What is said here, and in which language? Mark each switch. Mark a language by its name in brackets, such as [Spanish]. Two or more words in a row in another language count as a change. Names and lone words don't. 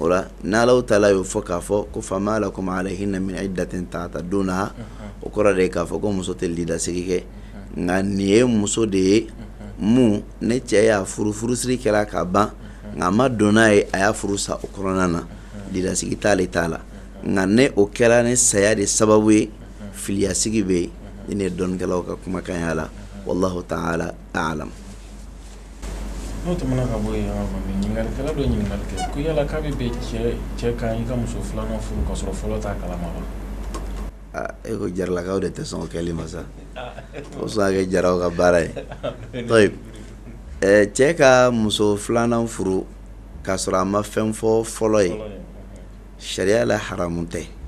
[Bambara] la n'Alahu Taala y'o fɔ k'a fɔ ko [Arabic] فما لكم عليهن من عدة تعتدونها [Bambara] o kɔrɔ de ye k'a fɔ ko muso tɛ lidasigi kɛ nka nin ye muso de ye mun ne cɛ y'a furusiri kɛra ka ban nka a ma don n'a ye a y'a furu sa o kɔnɔna na lidasigi t'ale t'a la nka ne o kɛra ni saya de sababu ye filiyasigi bɛ yen ni dɔnnikɛlaw ka kumakan y'a la [Arabic] والله تعالى أعلم. [Bambara] n'o tɛmɛna ka bɔ yen ɲininkɛla dɔ ɲininkali kɛ ko yala k'a bɛ bɛn cɛ kan i ka muso filanan furu ka sɔrɔ fɔlɔ t'a kalama wa? E ko jaralakaw de tɛ sɔn o kɛli ma sa o sɔn a kɛ jaraw ka baara ye cɛ ka muso filanan furu ka sɔrɔ a ma fɛn fɔ fɔlɔ ye sariya la haramu tɛ